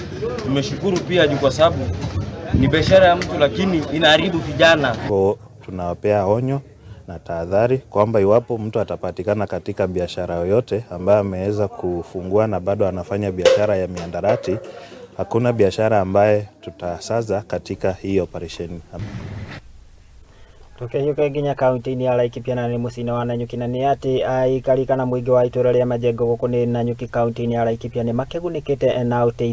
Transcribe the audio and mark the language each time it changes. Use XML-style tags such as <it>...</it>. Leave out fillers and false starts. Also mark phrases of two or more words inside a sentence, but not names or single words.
<sw>Tumeshukuru pia kwa sababu ni biashara ya mtu lakini inaharibu vijana. Tunawapea onyo na tahadhari kwamba iwapo mtu atapatikana katika biashara yoyote ambaye ameweza kufungua na bado anafanya biashara ya miandarati, hakuna biashara ambaye tutasaza katika hii operation.</sw> <ki>Tukeyuka nginya kaunti-ini ya Laikipia na ni mucini wa Nanyuki, na ni ati aikarika na muingi wa itura ria Majengo guku ni Nanyuki kaunti-ini ya Laikipia ni makegunikite na uteithio</ki>